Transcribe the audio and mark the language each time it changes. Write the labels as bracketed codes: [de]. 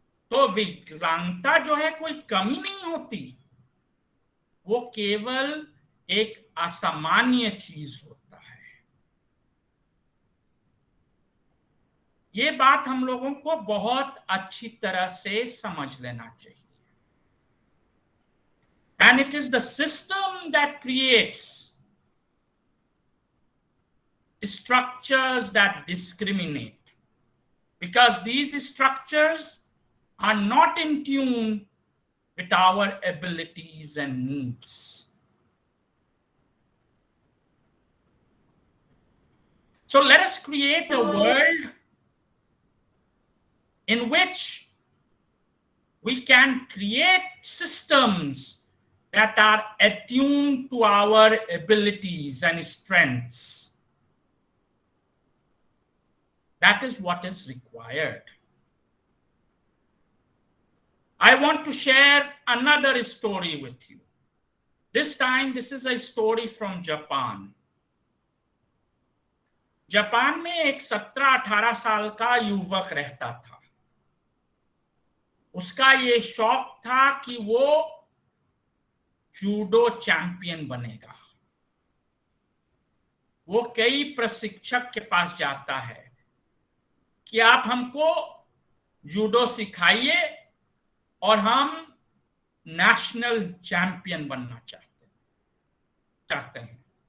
[hi] तो विकलांगता जो है कोई कमी नहीं होती, वो केवल एक असामान्य चीज होता है। ये बात हम लोगों को बहुत अच्छी तरह से समझ लेना चाहिए। [en] And it is the system that creates structures that discriminate, because these structures are not in tune with our abilities and needs. So let us create a world in which we can create systems that are attuned to our abilities and strengths. That is what is required. I want to share another story with you. This time, this is a story from Japan. [hi] Japan में एक 17-18 साल का युवक रहता था। उसका ये शौक था कि वो जूडो चैंपियन बनेगा। वो कई प्रशिक्षक के पास जाता है कि आप हमको जूडो सिखाइए और हम नेशनल चैंपियन बनना चाहते हैं।